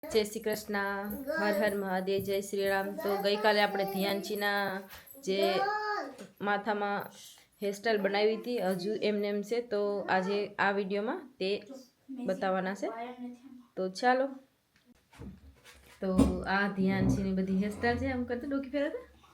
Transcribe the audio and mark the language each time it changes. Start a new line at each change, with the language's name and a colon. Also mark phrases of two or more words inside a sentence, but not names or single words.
Hindi: जय श्री कृष्ण। हर हर महादेव। जय श्री राम।
Gujarati: તો ગઈ કાલે આપણે ધ્યાનચીના જે માથામાં હેરસ્ટાઈલ બનાવી હતી હજુ એમને એમ છે, તો આજે આ વિડીયોમાં તે બતાવવાના છે। તો ચાલો, તો આ ધ્યાનચીની બધી હેરસ્ટાઈલ છે, આમ કરતો ડોકી ફેરવતા।